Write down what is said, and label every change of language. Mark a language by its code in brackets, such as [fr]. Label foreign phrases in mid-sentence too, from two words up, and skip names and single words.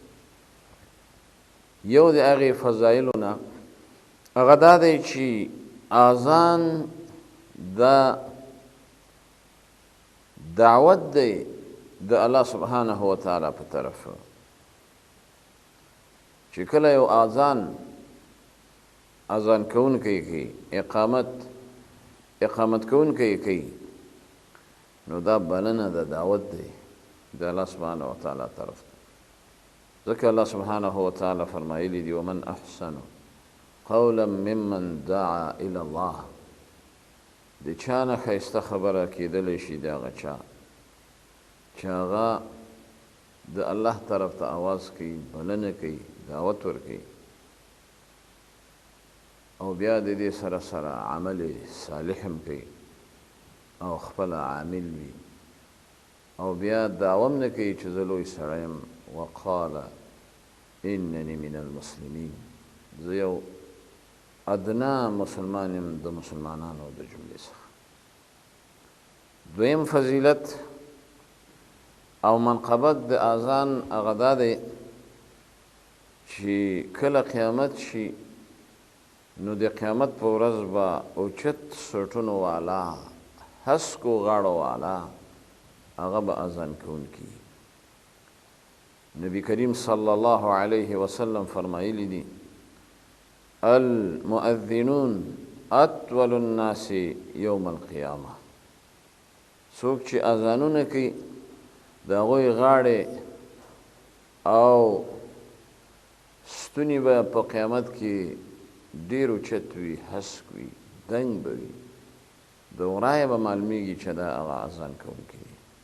[ps] یو د هغې فضایلو نه هغه دا دی چې اذان دا دعوت دی د الله سبحانه وتعالی په طرف، چې کله یو اذان کوونکی کوي، اقامت کوونکی کوي، نو دا بلنه د دعوت دی د الله سبحانه وتعالی طرف ته. ځکه الله سبحانه وتعالی فرمایلی دی [ar] ومن احسن قولا ممن دعا الى الله، [ps] د چا نه ښایسته خبره کیدلی شي د هغه چا چې هغه د الله طرف ته آواز کوي، بلنه کوي، دعوت ورکوي، او بیا د دې سره سره عمل صالح هم کوي او خپل عامل وي، او بیا دعوه هم نه کوي چې زه لوی سړی یم [ar] وقال انني من المسلمین، [ps] زه یو ادنا مسلمان یم د مسلمانانو د جملې څخه. دویم فضیلت او منقبت د اذان هغه دا دی چې کله قیامت شي نو د قیامت په ورځ به اوچت سوټونو والا هسکو غاړو والا هغه به اذان کوونکی. نبی کریم صلی الله علیه وسلم فرمایلی دی [ar] المؤذنون اطول الناس یوم القیامه، [ps] څوک چې اذانونه کوي د هغوی غاړې او ستوني به په قیامت کې ډېر اوچت وي، هسک وي، دنګ به وي، د ورایه به معلومیږي چې دا هغه اذان کوونکی دی.